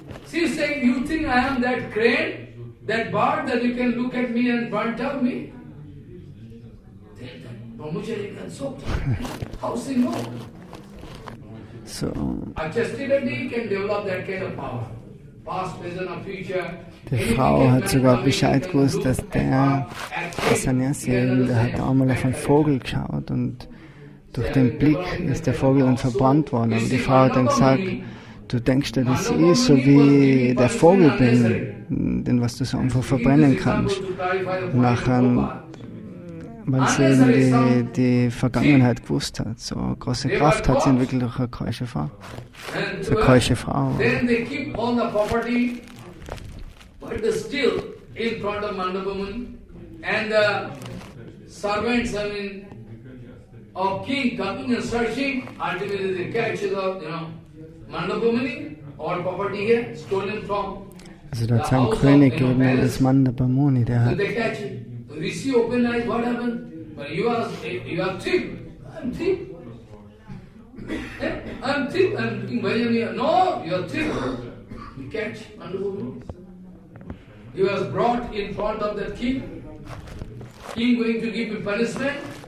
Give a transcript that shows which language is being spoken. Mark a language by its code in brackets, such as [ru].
[en] She is saying, you think I am that crane, that bird that you can look at me and burnt up me? Then Brahmachari got so how she know? So, A Chasti lady can develop that kind of power. Past, present or future. [de] die Frau hat sogar Bescheid gewusst, dass der Sannyasi, der hat einmal auf einen Vogel geschaut und durch den Blick ist der Vogel dann verbrannt worden. Aber die Frau hat dann gesagt, du denkst dir, dass ich so wie der Vogel bin, den was du so einfach verbrennen kannst. Und nachher, weil sie eben die Vergangenheit gewusst hat. So eine große Kraft hat sie entwickelt durch eine keusche Frau. So eine keusche Frau. [en] Then they keep all the property, but still in front of Mandapamuni, and the servants, of king coming and searching, ultimately they catch the, Mandapamuni, all property here, stolen from. [de] Also da hat es einen König gegeben, das Mandapamuni, der So hat [en] they catch it. Rishi open eyes, what happened? But you are thief. I'm thief. I'm thief. I'm looking bhajan. No, you are thief. You catch Mandapamuni. He was brought in front of the king. King going to give him punishment.